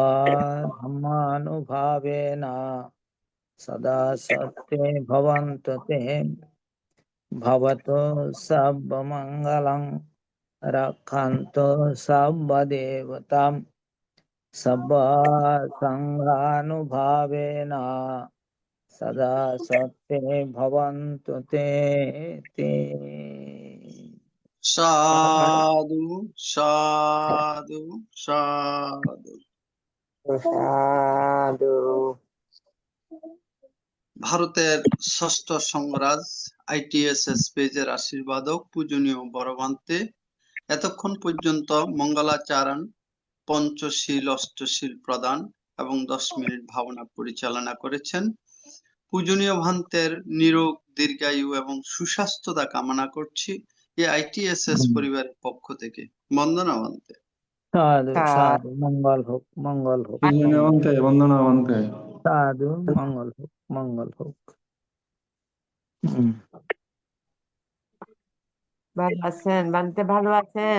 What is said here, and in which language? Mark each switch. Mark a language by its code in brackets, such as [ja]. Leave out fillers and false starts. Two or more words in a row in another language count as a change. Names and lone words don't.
[pi] धर्मानुभावेन सदा सत्ये भवन्तु ते भवतु सर्वमङ्गलं रक्षन्तु सर्वदेवतां सदा सङ्घानुभावेन सदा सत्ये भवन्तु ते [bn] সাধু সাধু সাধু। সাধু। ভারতের ষষ্ঠ সংরাজ ITSS পেজের আশীর্বাদক পূজনীয় বড়ভান্তে এতক্ষণ পর্যন্ত মঙ্গলাচরণ পঞ্চশীল অষ্টশীল প্রদান এবং 10 মিনিট ভাবনা পরিচালনা করেছেন। পূজনীয় ভান্তের নিরোগ দীর্ঘায়ু এবং সুস্বাস্থ্যতা কামনা করছি এই ITSS পরিবারের পক্ষ থেকে। বন্দনা ভান্তে। [hi] साधु साधु मंगल हो मंगल हो [bn] বন্দনাবন্তে বন্দনাবন্তে [hi] साधु मंगल हो [bn] ভালো আছেন বানতে ভালো আছেন?